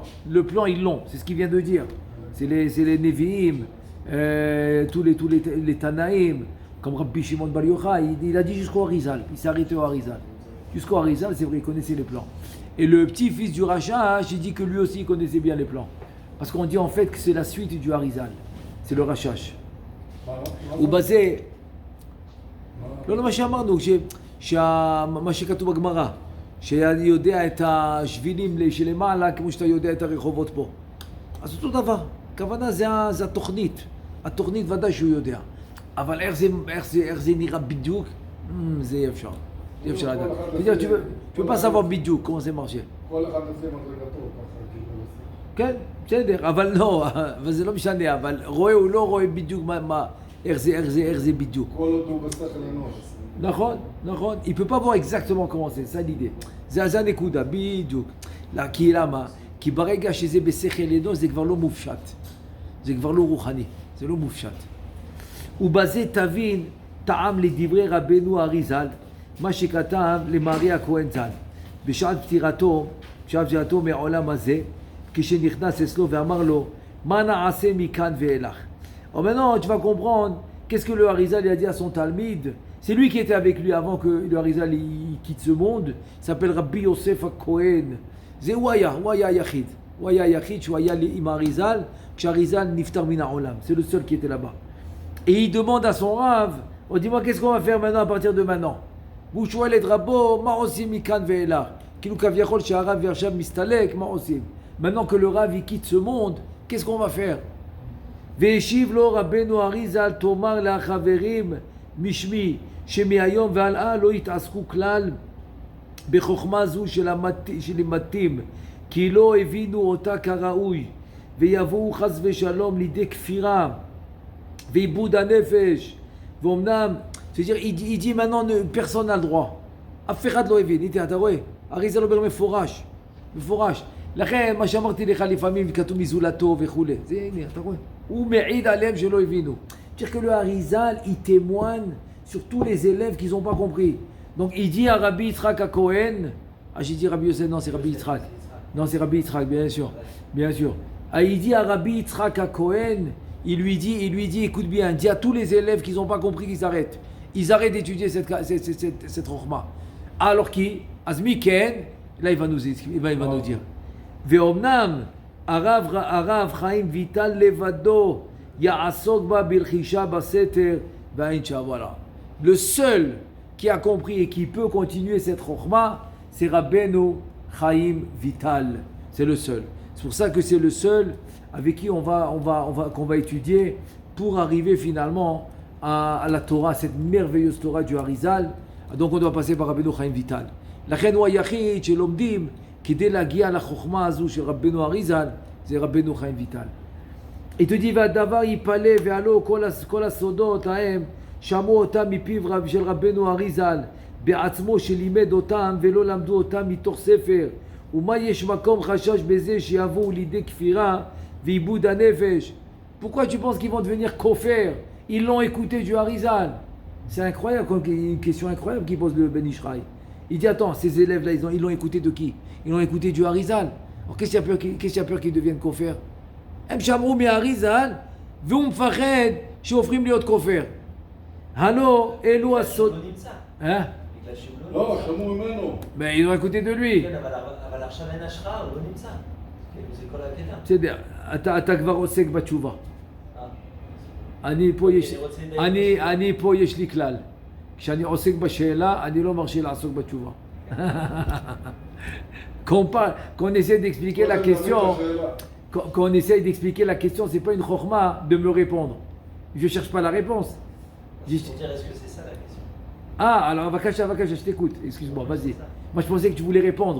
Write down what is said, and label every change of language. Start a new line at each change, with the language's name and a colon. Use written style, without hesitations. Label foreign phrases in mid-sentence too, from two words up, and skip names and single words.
French: Le plan ils l'ont, c'est ce qu'il vient de dire. C'est les Nevi'im, tous les Tanaïm, comme Rabbi Shimon Bar Yochai, il a dit jusqu'au Harizal. Il s'est arrêté au Harizal. Jusqu'au Harizal, c'est vrai, il connaissait les plans. Et le petit-fils du Rachash, il dit que lui aussi il connaissait bien les plans. Parce qu'on dit en fait que c'est la suite du Harizal. C'est le Rachash. Ou basé.
Hebrew: לא מה שאמרנו, מה שכתוב בגמרא, שיודע את השבילים שלמעלה כמו שאתה יודע את הרחובות פה. אז אותו דבר, הכוונה זה התוכנית ודאי שהוא יודע. אבל איך זה נראה בדיוק, זה אי אפשר. אי אפשר לדעת.
French: Tu peux pas savoir בדיוק comment זה marché.
Hebrew: כל אחד עושה מדרגתו, ככה כן, בסדר, אבל לא, אבל זה לא משנה, אבל רואה או לא רואה בדיוק איך זה בדיוק. כל עוד הוא בשכל אנוש. נכון.
French: Il peut pas voir exactement comment c'est, ça l'idée.
Hebrew: זה הנקודה, בדיוק. כי למה? כי ברגע שזה בשכל אנוש זה כבר לא מופשט. זה כבר לא רוחני, זה לא מופשט. ובזה תבין טעם לדברי רבנו אריזל, מה שכתב למרי הכהן ז"ל. בשעת פטירתו מהעולם הזה, כשנכנס אצלו ואמר לו, מה נעשה מכאן ואילך?
French: Alors maintenant, tu vas comprendre qu'est-ce que le Harizal a dit à son Talmid. C'est lui qui était avec lui avant que le Harizal quitte ce monde. Il s'appelle Rabbi Yosef HaKohen. C'est Waya Yachid. Waya Yachid, tu voyais
Hebrew: עם Harizal, כשהHarizal נפטר מן העולם.
French: C'est le seul qui était là-bas. Et il demande à son Rav, dis-moi qu'est-ce qu'on va faire maintenant à partir de maintenant?
Hebrew: והוא שואל את רבו, מה עושים מכאן ואילך? כאילו כביכול שהרב עכשיו מסתלק, מה עושים?
French: Maintenant que le Rav il quitte ce monde, qu'est-ce qu'on va faire?
Hebrew: והשיב לו רבנו אריזל, תאמר לחברים משמי, שמהיום והלאה לא יתעסקו כלל בחוכמה זו שלמתים, כי לא הבינו אותה כראוי, ויבואו חס ושלום לידי כפירה ואיבוד הנפש. ואומנם,
French: c'est-à-dire, il dit maintenant personne n'a le droit.
Hebrew: אף אחד לא הבין. אתה רואה? אריזל אומר מפורש. לכן, מה שאמרתי לך לפעמים, כתוב מזולתו וכולי. זה הנה, אתה רואה? הוא מעיד עליהם שלא הבינו.
French: C'est-à-dire que le Harizal, il témoigne sur tous les élèves qui n'ont pas compris. Donc il dit à Rabbi Yitzhak à Cohen, j'ai dit Rabbi Yosef, non c'est Rabbi Yitzhak. Non c'est Rabbi Yitzhak, bien sûr. Il dit à Rabbi Yitzhak à Cohen, il lui dit, écoute bien, dis à tous les élèves qui n'ont pas compris qu'ils arrêtent. Ils arrêtent d'étudier cette rochma. Alors qui, Azmi Ken, là il va nous dire.
Hebrew: ואומנם, הרב חיים ויטל לבדו, יעסוק בה בחשאי בסתר, ואינך,
French: voilà. Le seul qui a compris et qui peut continuer cette rochma, c'est Rabbeinu Chaim Vital. C'est le seul. C'est pour ça que c'est le seul avec qui qu'on va étudier pour arriver finalement à la Torah, cette merveilleuse Torah du Harizal. Donc on doit passer par Rabbeinu Chaim Vital.
Hebrew: לכן הוא היחיד שלומדים כדי להגיע לחוכמה הזו של רבנו אריזל, זה רבנו חיים ויטל. היא תגיד, והדבר ייפלא ועלו כל הסודות ההם, שמעו אותם מפיו של רבנו אריזל, בעצמו שלימד אותם ולא למדו אותם מתוך ספר. ומה יש מקום חשש בזה שיבואו לידי כפירה ועיבוד הנפש?
French: Pourquoi tu penses qu'ils vont devenir kofers? Ils l'ont écouté du Harizal. C'est incroyable, une question incroyable qu'il pose le Ben Ishraï. Il dit, attends, ces élèves-là, ils l'ont écouté de qui? Ils l'ont écouté du Harizal. Alors qu'est-ce qu'il y a peur qu'ils deviennent kofers?
Hebrew: הם שמעו מהאריזל, והוא מפחד שהופכים להיות כופר. הלא, אלו הסוד... לא, שמעו ממנו.
French: Mais ils ont écouté de lui.
Hebrew: כן, אבל עכשיו אין השראה, הוא לא נמצא. כאילו, זה כל הקטע. בסדר, אתה כבר עוסק בתשובה. אני פה יש לי כלל. כשאני עוסק בשאלה, אני לא מרשה לעסוק בתשובה.
French: Quand on essaie d'expliquer la question, c'est pas une chokhma de me répondre. Je cherche pas la réponse. Pour dire, est-ce que c'est ça la question? Ah, alors Avakash, je t'écoute. Excuse-moi, vas-y. Moi, je pensais que tu voulais répondre.